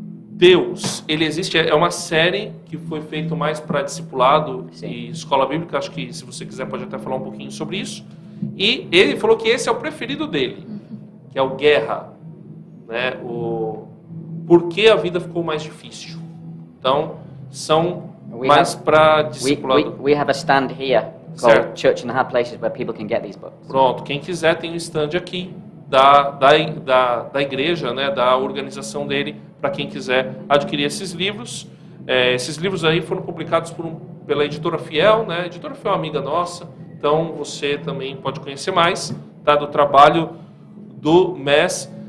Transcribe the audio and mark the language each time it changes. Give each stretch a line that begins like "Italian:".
Portuguese: Deus, ele existe, é uma série que foi feita mais para discipulado e escola bíblica. Acho que, se você quiser, pode até falar um pouquinho sobre isso. E ele falou que esse é o preferido dele, que é o Guerra, né? O Por que a vida ficou mais difícil. Então, são mais para discipulado.
English: We have a stand here
Portuguese: Certo.
English: called Church in Hard Places where people can get these books.
Portuguese: Pronto, quem quiser tem um stand aqui da igreja, né, da organização dele, para quem quiser adquirir esses livros. Esses livros aí foram publicados pela Editora Fiel, né? A Editora Fiel é uma amiga nossa, então você também pode conhecer mais, tá, do trabalho do MES.